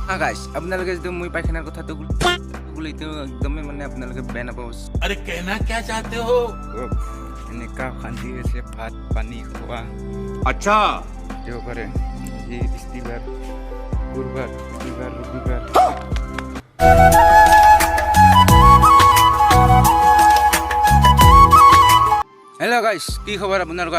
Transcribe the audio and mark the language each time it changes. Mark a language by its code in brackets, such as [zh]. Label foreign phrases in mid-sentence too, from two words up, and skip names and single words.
[as] গাইস আপোনালোকে যদি মই পায়খানাৰ কথাটো বুলি তো একদমই মানে আপোনালোকে বেয়া নাপাব। [hi] अरे कहना क्या चाहते हो? [as] এনেকা শান্তি হৈছে ভাত পানী খোৱা [hi] अच्छा [as] দেওবাৰে আজি বৃহস্পতিবাৰ বুধবাৰ শনিবাৰ ৰবিবাৰ। [en] hello guys, [as] কি খবৰ আপোনালোকৰ?